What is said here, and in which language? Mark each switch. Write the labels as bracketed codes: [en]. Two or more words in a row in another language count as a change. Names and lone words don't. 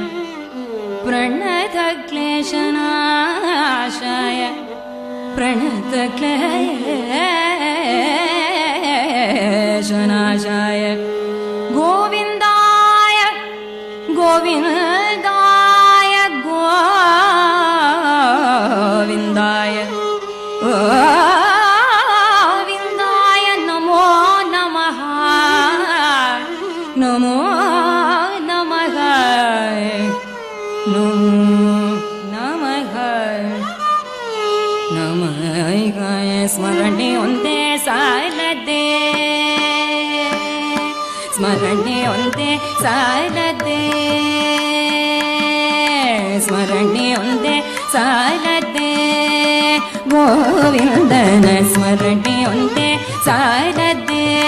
[sa] प्रणतक्लेशनाशाय प्रणतक्लेशनाशाय गोविन्दाय गोविन्दाय गोविन्दाय गोविन्दाय नमो नमः नमो नमः नमः नमः [kn] स्मरणे ಒಂದೇ ಸಾಲದೆ ಸ್ಮರಣೆ ಒಂದೇ ಸಾಲದೆ ಸ್ಮರಣೆ ಒಂದೇ ಸಾಲದೆ ಗೋವಿಂದನ ಸ್ಮರಣೆ ಒಂದೇ ಸಾಲದೆ